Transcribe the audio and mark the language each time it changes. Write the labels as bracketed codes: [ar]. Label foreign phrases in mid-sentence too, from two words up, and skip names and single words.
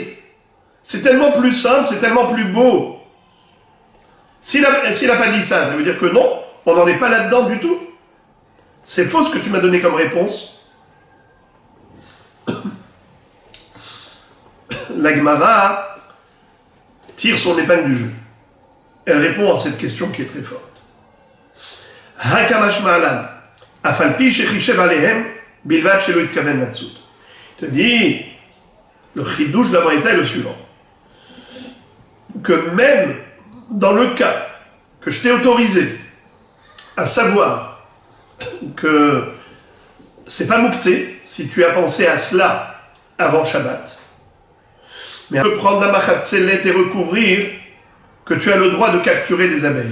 [fr] C'est tellement plus simple, c'est tellement plus beau. S'il n'a pas dit ça, ça veut dire que non, on n'en est pas là-dedans du tout. C'est faux ce que tu m'as donné comme réponse. La Gemara tire son épingle du jeu. Elle répond à cette question qui est très forte. [he] הקמש מעלן, אף על פי שחישב עליהם, בלבד שלא נתכוון לצוד. [fr] Il te dit, le chidouche de la Braïta est le suivant. Que même dans le cas que je t'ai autorisé à savoir que c'est pas Mouktsé, si tu as pensé à cela avant Shabbat, mais on peut prendre la Machatzelet et recouvrir que tu as le droit de capturer les abeilles.